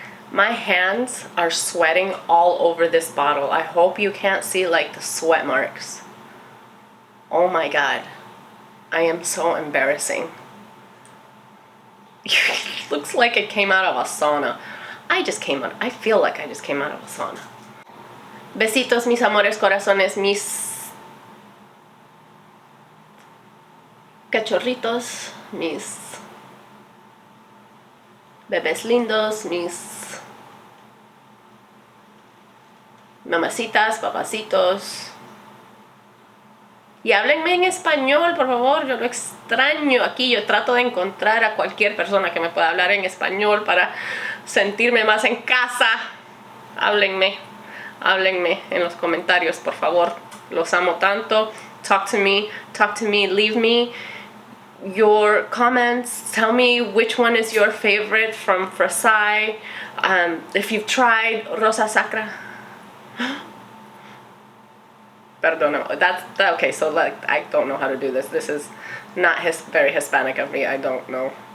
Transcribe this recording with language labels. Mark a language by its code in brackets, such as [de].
[en] My hands are sweating all over this bottle. I hope you can't see like the sweat marks. Oh my god, I am so embarrassing. It looks like it came out of a sauna. I feel like I just came out of a sauna. [es] Besitos, mis amores corazones, mis cachorritos, mis bebés lindos, mis mamacitas, papacitos. Y háblenme en español, por favor, yo lo extraño aquí. Yo trato de encontrar a cualquier persona que me pueda hablar en español para sentirme más en casa. Háblenme en los comentarios, por favor. Los amo tanto. [en] Talk to me, leave me your comments. Tell me which one is your favorite from FRASSAI. If you've tried Rosa Sakura. [es] Perdona, [en] okay, so like, I don't know how to do this. This is not very Hispanic of me. I don't know.